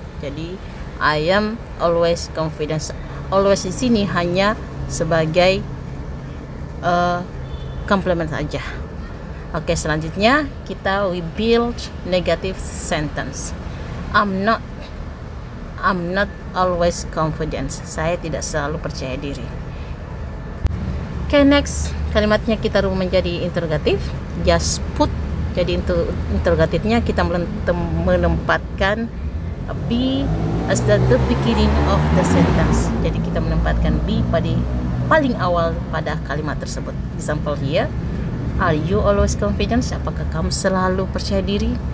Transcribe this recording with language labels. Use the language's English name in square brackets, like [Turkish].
[Indonesian] Jadi [English] I am always confident. [Indonesian] Always di sini hanya sebagai complement saja. Oke, selanjutnya [English] we build negative sentence. I'm not always confident. [Indonesian] Saya tidak selalu percaya diri. Oke, next kalimatnya kita rubah menjadi interrogatif. [English] Just put. [Indonesian] Jadi interrogatifnya kita menempatkan be [English] as the beginning of the sentence. [Indonesian] Jadi kita menempatkan be pada paling awal pada kalimat tersebut. [English] Example here, are you always confident? [Indonesian] Apakah kamu selalu percaya diri?